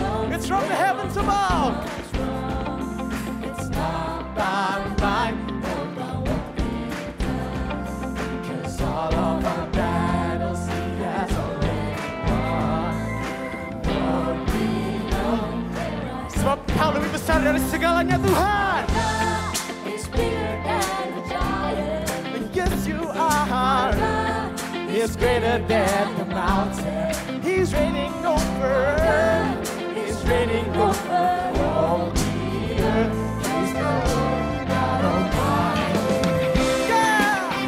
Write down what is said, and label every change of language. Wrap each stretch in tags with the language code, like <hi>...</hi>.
<en>It's from the heavens above. It's not by might nor by what we've done, because all of our battles He has already won. Lord, we know.</en> <id>Sebab Kau lebih besar dari segalanya, Tuhan.</id> <en>Is bigger than the giant. Yes, You are. He's greater than the mountain. He's reigning over. He's reigning over all the earth. He's the Lord God Almighty. Yeah!</en>